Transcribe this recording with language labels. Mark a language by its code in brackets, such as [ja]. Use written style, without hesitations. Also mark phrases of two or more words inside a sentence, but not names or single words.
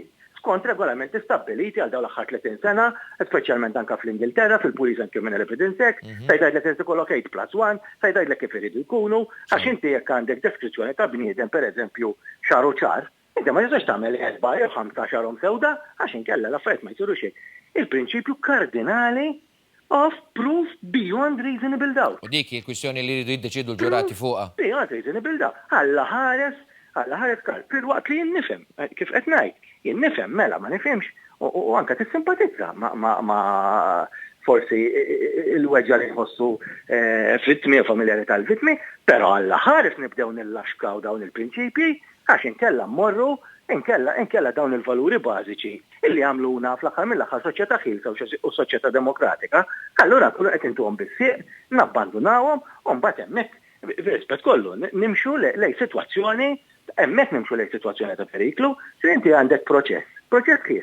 [mt] Skont regolamenti stabbiliti għal dawn l-aħħar 30 sena, speċjalment anke fl-Ingilterra, fil-Police and Criminal Evidence Act, tgħidlek qed ikollok 8+1, tgħidlek kif iridu jkunu, għax inti jekk għandek deskrizzjoni ta' bniedem pereżempju xar u ċar, inti ma jistax tagħmel 4 jew 5 xarhom sewda għax inkella l-affarijiet ma jsirux hekk. Il-prinċipju kardinali [en] of proof beyond reasonable doubt. [mt] U dik hi kwistjoni li jridu jiddeċidu l-ġurati fuqha. [en] Beyond reasonable doubt. [mt] Alla ħares Karl, fil-waqt li jien nifhem, kif qed ngħid, jien nifhem mela ma nifhimx u anke tissimpatizza ma' forsi il-weġġa li jħossu vittmi u familjari tal-vittmi, però alla ħares nibdew nillaxkaw dawn il-prinċipji għax inkella mmorru, inkella dawn il-valuri bażiċi illi għamluna fl-aħħar mill-aħħar soċjetà ħilsa u soċjetà demokratika, allura kullu qed intuhom bis-sieq, nabbandunawhom u mbagħad hemmhekk b'rispett kollu nimxu lejn sitwazzjoni, hemmhekk nimxu lejn sitwazzjoni ta' periklu, se inti għandek proċess kif.